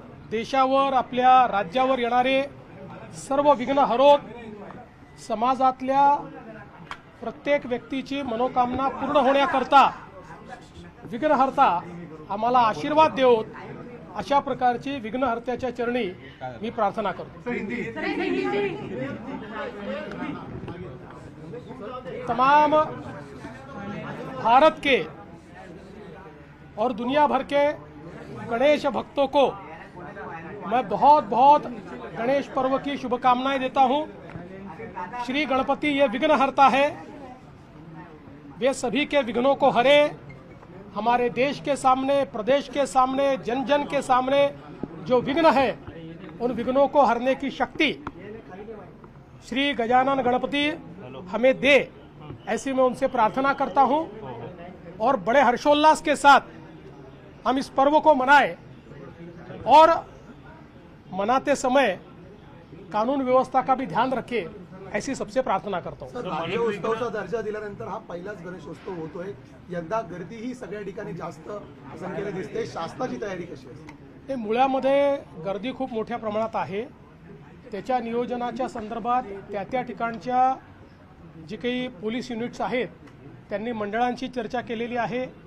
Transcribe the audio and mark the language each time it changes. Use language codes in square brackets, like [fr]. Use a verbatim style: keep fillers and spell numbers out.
[mr] देशावर आपल्या राज्यावर येणारे सर्व विघ्न हरोत, समाजातल्या प्रत्येक व्यक्तीची मनोकामना पूर्ण होण्याकरता विघ्नहर्ता आम्हाला आशीर्वाद देवोत अशा प्रकारची विघ्नहर्त्याच्या चरणी मी प्रार्थना करतो. [hi] तमाम भारत के और दुनिया भर के गणेश भक्तों को मैं बहुत बहुत गणेश पर्व की शुभकामनाएं देता हूं. श्री गणपति ये विघ्न हरता है, वे सभी के विघ्नों को हरे. हमारे देश के सामने, प्रदेश के सामने, जन जन के सामने जो विघ्न है उन विघ्नों को हरने की शक्ति श्री गजानन गणपति हमें दे, ऐसी मैं उनसे प्रार्थना करता हूं. और बड़े हर्षोल्लास के साथ हम इस पर्व को मनाएं और मनाते समय कानून व्यवस्था का भी ध्यान रखे, ऐसी सबसे प्रार्थना करता हूँ. [mr] सर, गणेशोत्सवाचा दर्जा दिल्यानंतर हा पहिलाच गणेशोत्सव होतोय. यंदा गर्दी ही सगळ्या ठिकाणी जास्त संख्येने दिसते. शासनाची तयारी कशी असते? हे मुळामध्ये गर्दी खूप मोठ्या प्रमाणात आहे. त्याच्या नियोजनाच्या संदर्भात त्या त्या ठिकाणच्या जी काही पोलीस युनिट्स आहेत त्यांनी मंडळांशी चर्चा केलेली आहे.